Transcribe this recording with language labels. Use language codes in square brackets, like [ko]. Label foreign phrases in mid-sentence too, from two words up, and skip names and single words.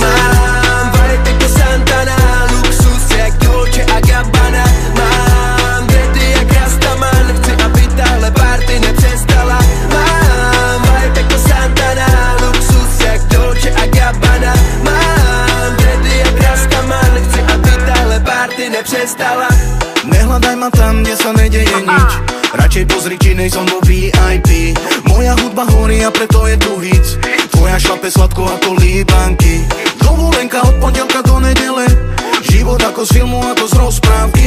[cs] Mám vibe jako Santana, luxus jak Dolce a Gabbana. Mám dready jak Rastaman, chci, aby tahle party nepřestala. Mám vibe jako Santana, luxus jak Dolce a Gabbana. Mám dready jak Rastaman, chci, aby tahle party nepřestala. [sk] Nehľadaj ma tam, kde sa nedeje nič, radšej pozri, či nejsom vo VIP. Moja hudba horí a preto je tu hit, tvoja šlape sladko ako líbanky. Dovolenka od pondelka do nedele, život ako z filmu, ako z rozprávky.